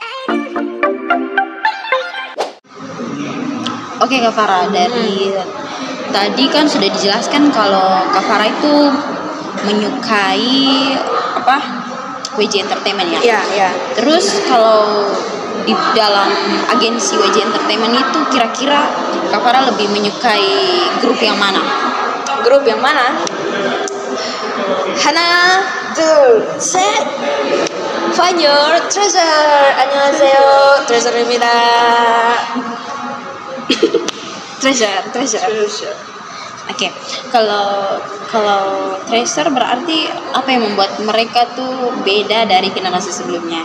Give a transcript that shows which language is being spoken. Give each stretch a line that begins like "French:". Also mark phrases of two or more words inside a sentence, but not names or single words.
Indonesian: Oke Kak Farah, dari tadi kan sudah dijelaskan kalau Kak Farah itu menyukai YG Entertainment ya? Iya. Terus kalau di dalam agensi YG Entertainment itu kira-kira Kak Farah lebih menyukai grup yang mana? Grup yang mana?
Korean: 하나, 둘, 셋.
English: Find your treasure.
Korean: 안녕하세요. Treasure입니다. Treasure.
Indonesian: Oke. Kalau Treasure berarti apa yang membuat mereka tuh beda dari generasi sebelumnya?